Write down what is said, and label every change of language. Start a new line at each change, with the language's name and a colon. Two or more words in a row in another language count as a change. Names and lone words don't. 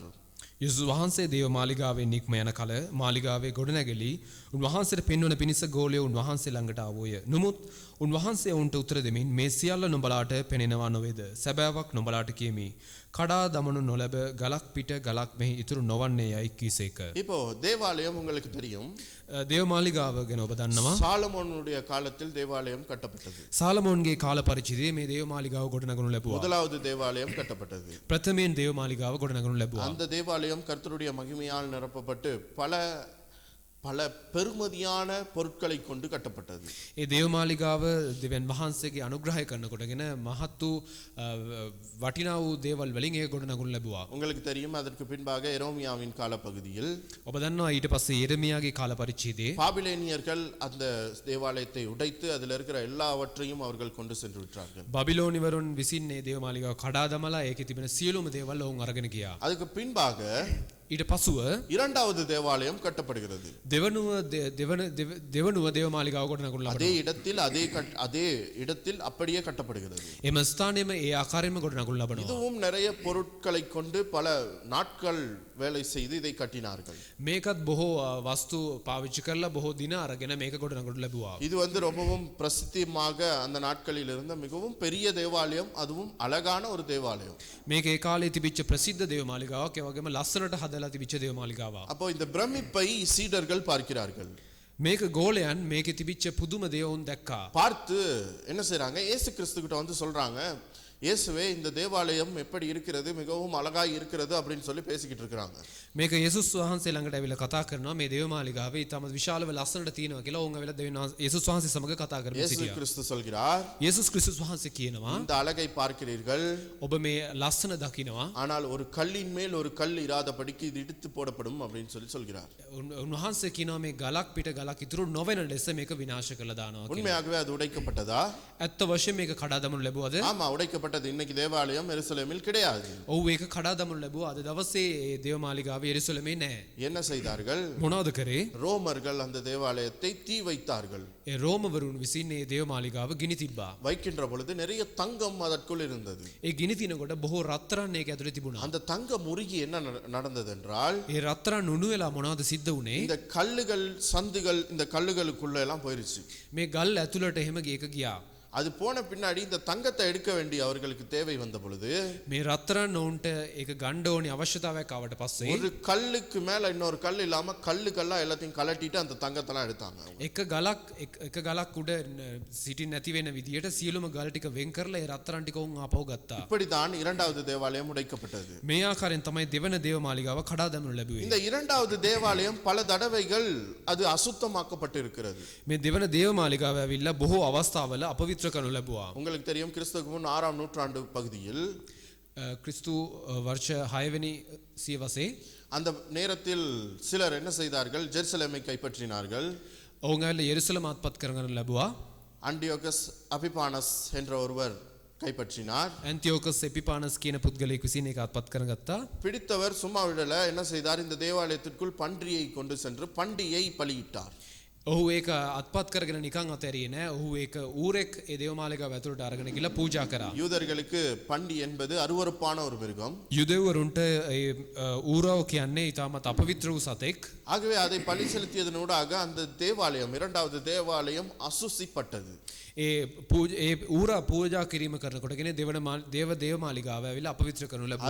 Sinhala: යේසුස් වහන්සේ දේව මාලිගාවේ නික්ම යන කල මාලිගාවේ ගොඩනැගිලි උන්වහන්සේට පෙන්වන පිණිස ගෝලය උන්වහන්සේ ළඟට ආවෝය. නමුත් උන්වහන්සේ ඔවුන්ට උත්තර දෙමින් මේ සියල්ල නුඹලාට පෙනෙනවා නොවේද? සැබෑවක් නුඹලාට කියමි. කඩා දමනු නොලැබ ගලක් පිට ගලක් මෙහි ඉතුරු නොවන්නේ යයි කීසේක.
Tamil: இப்போ தேவாலயம் உங்களுக்கு தெரியும்,
Sinhala: දේව මාලිගාව ගැන ඔබ දන්නවා.
Tamil: சாலமோனுடைய காலத்தில் தேவாலயம் கட்டப்பட்டது.
Sinhala: සාලමෝන්ගේ කාල පරිච්ඡේදයේ මේ දේව මාලිගාව ගොඩනගනු ලැබුවා.
Tamil: முதலாவது தேவாலயம் கட்டப்பட்டது.
Sinhala: ප්‍රථමයෙන් දේව මාලිගාව ගොඩනගනු ලැබුවා.
Tamil: அந்த தேவாலயம் கர்த்தருடைய மகிமையால் நிரப்பப்பட்டு பல பல பெருமதியான பொருட்களை கொண்டு கட்டப்பட்டது.
Sinhala: ඒ දේව මාලිගාව දෙවියන් වහන්සේගේ අනුග්‍රහය කරනකොටගෙන මහත් වූ වටිනා වූ දේවල් වලින් ඒක ගොඩනගනු ලැබුවා.
Tamil: உங்களுக்கு தெரியும், அதற்கு பின்பாக எரோமியாவின் காலப்பகுதியில்
Sinhala: ඔබ දන්නවා ඊට පස්සේ යෙරමියාගේ කාල පරිච්ඡේදයේ
Tamil: பாபிலோனியர்கள் அந்த தேவாலயத்தை உடைத்து அதில் இருக்கிற எல்லாவற்றையும் அவர்கள் கொண்டு சென்று விட்டார்கள்.
Sinhala: බබිලෝනිවරුන් විසින් මේ දේව මාලිගාව කඩා දමලා ඒකේ තිබෙන සියලුම දේවල් ඔවුන් අරගෙන ගියා.
Tamil: அதுக்கு பின்பாக
Sinhala: ඊට පසුව
Tamil: இரண்டாவது தேவாலயம் கட்டப்படுகிறது.
Sinhala: දෙවනුව දේව මාලිගාව ගොඩනගනු
Tamil: அதே
Sinhala: ලබනවා.
Tamil: இடத்தில் அதே இடத்தில் அப்படியே கட்டப்படுகிறது.
Sinhala: එම ස්ථානයේම ඒ ආකාරයෙන්ම ගොඩනගනු ලබනවා.
Tamil: இதுவும் நிறைய பொருட்களை கொண்டு பல நாட்கள் வேலை செய்து இதை கட்டினார்கள்.
Sinhala: මේකත් බොහෝ වස්තු පාවිච්චි කරලා බොහෝ දින අරගෙන මේක ගොඩනගනු ලැබුවා.
Tamil: இது வந்து ரொம்பவும் பிரசித்தியமாக அந்த நாட்களில் இருந்த மிகவும் பெரிய தேவாலயம், அதுவும் அழகான ஒரு தேவாலயம்.
Sinhala: මේක ඒ කාලේ තිබිච්ච ප්‍රසිද්ධ දේව මාලිගාවක්, ඒ වගේම ලස්සනට හදලා තිබිච්ච දේව මාලිගාවක්.
Tamil: அப்போ இந்த பிரமிப்பை சீடர்கள் பார்க்கிறார்கள்.
Sinhala: මේක ගෝලයන් මේකේ තිබිච්ච පුදුම දේ වුන් දැක්කා.
Tamil: பார்த்து என்ன செய்றாங்க, இயேசு கிறிஸ்து கிட்ட வந்து சொல்றாங்க, இயேசுவே இந்த தேவாலயம் எப்படி இருக்கிறது, மிகவும் அழகாய் இருக்கிறது அப்படின்னு சொல்லி பேசிக்கிட்டு இருக்காங்க.
Sinhala: මේක යේසුස් වහන්සේ ළඟට ඇවිල්ලා කතා කරනවා. මේ දේව මාලිගාවේ ඊටම විශාලව ලස්සනට තියෙනවා කියලා ඔවුන් ඇවිල්ලා යේසුස් වහන්සේ සමග කතා කරමින්
Tamil: இயேசு
Sinhala: සිටියා.
Tamil: கிறிஸ்து சொல்கிறார்,
Sinhala: යේසුස් ක්‍රිස්තුස් වහන්සේ කියනවා,
Tamil: இந்த அழகை பார்க்கிறீர்கள்,
Sinhala: ඔබ මේ ලස්සන දකිනවා.
Tamil: ஆனால் ஒரு கல்லின் மேல் ஒரு கல் இராதபடிக்கு இது இடித்து போடப்படும் அப்படின்னு சொல்கிறார்.
Sinhala: උන්වහන්සේ කියනවා මේ ගලක් පිට ගලක් ඉතුරු නොවන ලෙස මේක විනාශ කළා දානවා කියලා.
Tamil: உண்மையாகவே அது உடைக்கப்பட்டதா?
Sinhala: ඇත්ත වශයෙන් මේක කඩා දමනු ලැබුවද?
Tamil: ஆமா, உடைக்கப்பட்ட உடைக்கப்பட்டது. இன்னைக்கு தேவாலயம் எருசலேமில் கிடையாது.
Sinhala: ඔව් ඒක කඩා දමනු ලැබුවා. අද දවසේ ඒ දේවමාලිගාව යෙරුසලමේ නැහැ.
Tamil: என்ன செய்தார்கள்?
Sinhala: මොනවද කරේ?
Tamil: ரோமர்கள் அந்த தேவாலயத்தை தீ வைத்தார்கள்.
Sinhala: ඒ රෝමවරුන් විසින් ඒ දේවමාලිගාව ගිනි තිබ්බා.
Tamil: வைக்கின்ற பொழுது நிறைய தங்கம் அதற்குள் இருந்தது.
Sinhala: ඒ ගිනි තිනකොට බොහෝ රත්තරන් ඒක ඇතුලේ තිබුණා.
Tamil: அந்த தங்கம் உருகி என்ன நடந்தது என்றால்,
Sinhala: ඒ රත්තරන් උණු වෙලා මොනවද සිද්ධ වුනේ?
Tamil: இந்த கல்லுகள் சந்துகள் இந்த கல்லுகளுக்குள்ள எல்லாம் போயிருச்சு.
Sinhala: මේ ගල් ඇතුළට එහෙම ගියක ගියා.
Tamil: அது போன பின்னாடி இந்த தங்கத்தை எடுக்க வேண்டிய அவர்களுக்கு தேவை வந்த பொழுது,
Sinhala: මේ රත්තරන් ඔවුන්ට ඒක ගන්න ඕනි අවශ්‍යතාවයක් ආවට පස්සේ
Tamil: ஒரு கல்லுக்கு மேல இன்னொரு கல் இல்லாம கல்லுக்கல்லா எல்லாத்தையும் கலட்டிட்டு அந்த தங்கத்தெல்லாம் எடுத்தாங்க.
Sinhala: එක ගලක් උඩ සිටින් නැති වෙන විදියට සියලුම ගල් ටික වෙන් කරලා ඒ රත්තරන් ටික උන් ආපහු ගත්තා.
Tamil: இப்படிதான் இரண்டாவது தேவாலயம் உடைக்கப்பட்டது.
Sinhala: මේ ආකාරයෙන් තමයි දෙවන දේවමාලිගාව කඩා දැමනු ලැබුවේ.
Tamil: இந்த இரண்டாவது தேவாலயம் பல தடவைகள் அது அசுத்தமாக்கப்பட்டு இருக்கிறது.
Sinhala: මේ දෙවන දේවමාලිගාව ඇවිල්ලා බොහෝ අවස්ථාවල අපවිත්‍ර කරනු ලැබුවා.
Tamil: உங்களுக்கு தெரியும், கிறிஸ்துவுக்கு முன் 6ஆம் நூற்றாண்டு பகுதியில்
Sinhala: ක්‍රිස්තු වර්ෂ 6 වෙනි සියවසේ
Tamil: அந்த நேரத்தில் சிலர் என்ன செய்தார்கள்? ஜெருசலேமை கைப்பற்றினார்கள்.
Sinhala: ඔවුන් ඇවිල්ලා යෙරුසලම අත්පත් කරගන්න ලැබුවා.
Tamil: அண்டியோகஸ் அபிபானஸ் என்ற ஒருவர் கைப்பற்றினார்.
Sinhala: ඇන්තිෝකස් එපිපානස් කියන පුද්ගලයෙකු විසින් ඒක අත්පත් කරගත්තා.
Tamil: பிடித்தவர் சும்மா விடல, என்ன செய்தார்? இந்த தேவாலயத்திற்குள் பன்றியை கொண்டு சென்று பண்டியை பலியிட்டார்.
Sinhala: ඔහු ඒක අත්පත් කරගෙන නිකන් අතෑරියේ නෑ. ඔහු ඒක ඌරෙක් ඒ දේවමාලිගාව ඇතුළට අරගෙන ගිහලා පූජා කරා.
Tamil: யூதர்களுக்கு பண்டி என்பது அருவருப்பான ஒரு மிருகம்.
Sinhala: යුදෙව්වරුන්ට ඒ ඌරව කියන්නේ ඊටමත් අපවිත්‍ර වූ සතෙක්.
Tamil: ஆகவே அதை பலி செலுத்தியதனூடாக அந்த தேவாலயம், இரண்டாவது தேவாலயம் அசுசிப்பட்டது.
Sinhala: ඒ ඌරා පූජා කිරීම කරනකොටගෙන දේවමාලිගාව ඇවිල්ලා අපවිත්‍ර කරනු ලැබුවා.